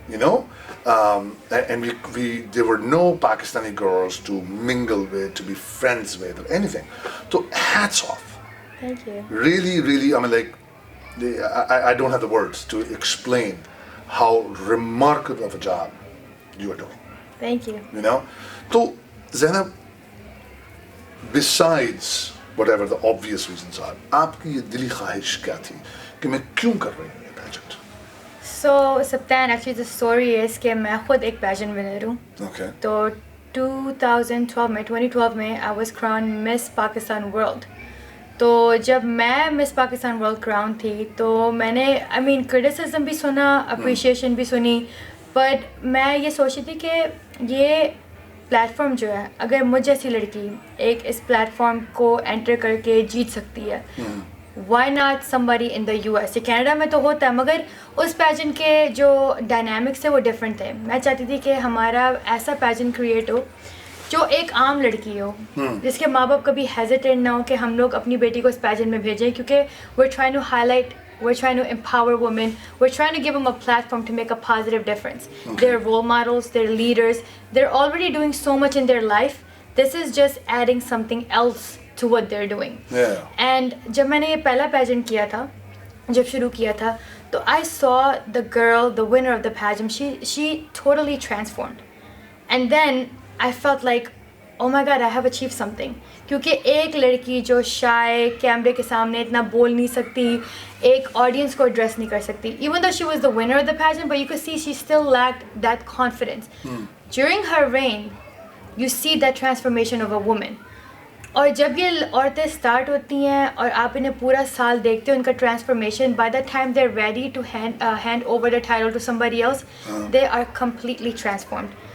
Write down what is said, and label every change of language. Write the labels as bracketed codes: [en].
[en] You know, and there were no Pakistani girls to mingle with, to be friends with, or anything. So hats off. Thank you. Really, really, I mean, like, I don't have the words to explain how remarkable of a job you are doing. Thank you. You know, so Zainab, besides whatever the obvious reasons are, [hi] आपकी ये दिली ख्वाहिश क्या थी कि मैं क्यों कर रही हूँ ये pageant? [en] So, Sibtain, actually the story is [hi] कि मैं खुद एक pageant winner हूँ. [en] Okay. [hi] तो 2012 में [en] I was crowned Miss Pakistan World. [hi] तो जब मैं मिस पाकिस्तान वर्ल्ड क्राउन थी तो मैंने क्रिटिसिज्म भी सुना, अप्रिशिएशन भी सुनी, बट मैं ये सोची थी कि ये प्लेटफॉर्म जो है, अगर मुझ जैसी लड़की एक इस प्लेटफॉर्म को एंटर करके जीत सकती है, [en] Why not somebody in the US? [hi] Canada में तो होता है मगर उस पैजेंट के जो डायनामिक्स थे वो डिफरेंट थे. मैं चाहती थी कि हमारा ऐसा पैजेंट क्रिएट हो जो एक आम लड़की हो, जिसके माँ बाप कभी हेजिटेट ना हो कि हम लोग अपनी बेटी को इस पैजेंट में भेजें, क्योंकि [en] we're trying to highlight, we're trying to empower women, we're trying to give them a platform to make a positive difference. They're role models, they're leaders, they're already doing so much in their life. This is just adding something else to what they're doing. Yeah. And [hi] जब मैंने ये पहला pageant किया था, जब शुरू किया था, तो [en] I saw the girl, the winner of the pageant, she totally transformed. And then I felt like, oh my God, I have achieved something. [hi] क्योंकि एक लड़की जो शाय कैमरे के सामने इतना बोल नहीं सकती, एक ऑडियंस को एड्रेस नहीं कर सकती, [en] even though she was the winner of the pageant, but you could see she still lacked that confidence. During her reign, you see that transformation of a woman. [hi] और जब ये औरतें स्टार्ट होती हैं और आप इन्हें पूरा साल देखते हो, उनका transformation, [en] by the time they're ready to hand over the title to somebody else, they are completely transformed.